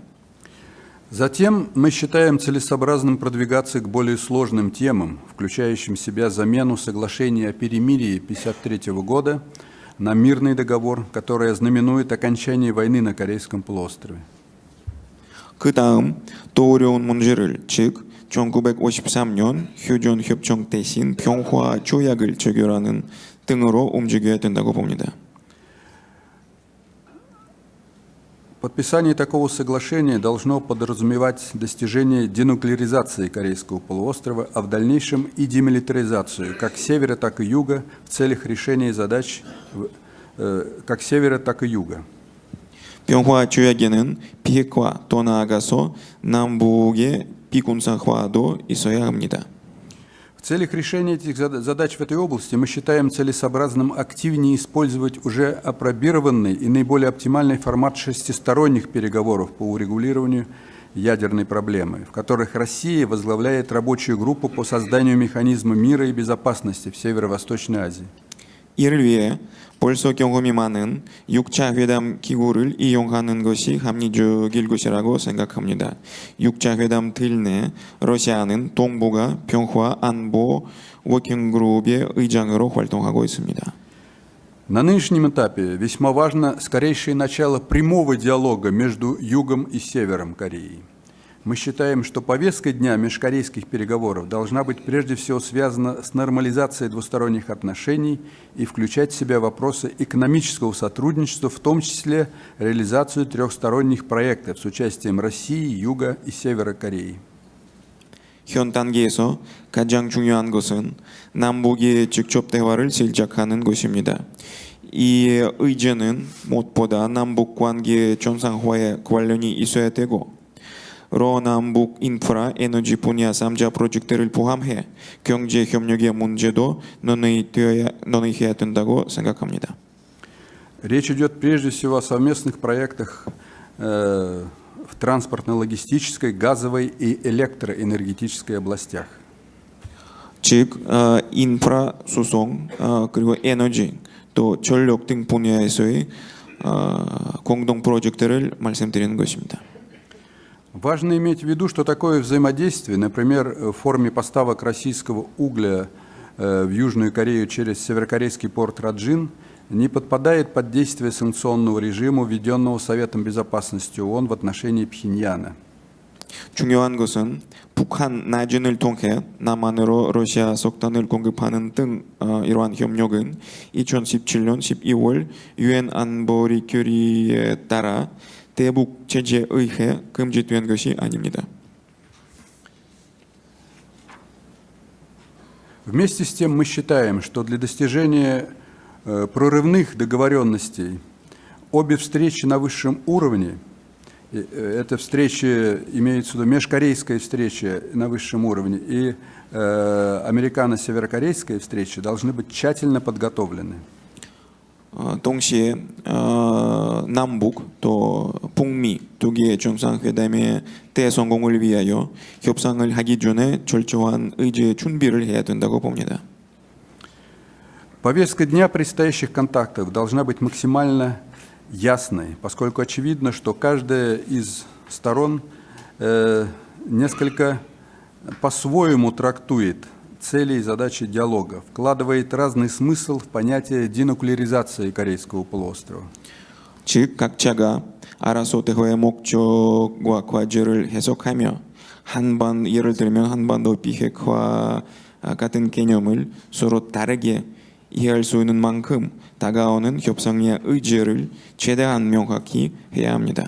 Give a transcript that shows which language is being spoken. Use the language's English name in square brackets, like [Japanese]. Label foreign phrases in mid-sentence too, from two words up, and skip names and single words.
[Russian] Затем мы считаем целесообразным продвигаться к более сложным темам, включающим в себя замену соглашения о перемирии 1953 года на мирный договор, который ознаменует окончание войны на Корейском полуострове. [Korean] 그 다음 또 어려운 문제를, 즉 1953년 휴전협정 대신 평화 조약을 체결하는 등으로 움직여야 된다고 봅니다. [Russian] Подписание такого соглашения должно подразумевать достижение денуклеаризации Корейского полуострова, а в дальнейшем и демилитаризацию как севера, так и юга в целях решения задач как севера, так и юга. [Korean] 평화 조약에는 비핵화 더 나아가서 남북의 비군사화도 있어야 합니다. [Russian] В целях решения этих задач в этой области мы считаем целесообразным активнее использовать уже апробированный и наиболее оптимальный формат шестисторонних переговоров по урегулированию ядерной проблемы, в которых Россия возглавляет рабочую группу по созданию механизма мира и безопасности в Северо-Восточной Азии. [Korean] 이를 위해 벌써 경험이 많은 6차 회담 기구를 이용하는 것이 합리적일 것이라고 생각합니다. 6차 회담 틀 내 러시아는 동북아 평화 안보 워킹그룹의 의장으로 활동하고 있습니다. [Russian] На нынешнем этапе весьма важно скорейшее начало прямого диалога между Югом и Севером Кореи. Мы считаем, что повестка дня межкорейских переговоров должна быть прежде всего связана с нормализацией двусторонних отношений и включать в себя вопросы экономического сотрудничества, в том числе реализацию трехсторонних проектов с участием России, Юга и Севера Кореи. [Korean] 현 단계에서 가장 중요한 것은 남북의 직접 대화를 시작하는 것입니다. 이 의제는 무엇보다 남북 관계 정상화에 관련이 있어야 되고 로 남북 인프라 에너지 분야 3자 프로젝트를 포함해 경제 협력의 문제도 논의해야 된다고 생각합니다. [Russian] Речь идет прежде всего о совместных проектах в транспортно-логистической, газовой и электроэнергетической областях. [Korean] 즉 인프라 수송 그리고 에너지 또 전력 등 분야에서의 공동 프로젝트를 말씀드리는 것입니다. [Russian] Важно иметь в виду, что такое взаимодействие, например, в форме поставок российского угля в Южную Корею через северокорейский порт Раджин, не подпадает под действие санкционного режима, введенного Советом Безопасности ООН в отношении Пхеньяна. [Korean] 중요한 것은 북한 나진을 통해 남한으로 러시아 석탄을 공급하는 등 이러한 협력은 2017년 12월 유엔 안보리 결의에 따라 대북 제재에 의해 금지된 것이 아닙니다. [Russian] Вместе с тем мы считаем, что для достижения прорывных договоренностей обе встречи на высшем уровне, это встречи, имеется в виду межкорейская встреча на высшем уровне и американо-северокорейская встреча, должны быть тщательно подготовлены. [Korean] 동시에 남북 또 북미 두 개의 정상회담의 대성공을 위하여 협상을 하기 전에 철저한 의제 준비를 해야 된다고 봅니다. [Russian] Повестка дня предстоящих контактов должна быть максимально ясной, поскольку очевидно, что каждая из сторон несколько по-своему трактует цели и задачи диалога, вкладывает разный смысл в понятие денуклеаризации Корейского полуострова. [Korean] 즉 각자가 알아서 대화의 목적과 과제를 해석하며 예를 들면 한반도 비핵화 같은 개념을 서로 다르게 이해할 수 있는 만큼 다가오는 협상의 의제를 최대한 명확히 해야 합니다.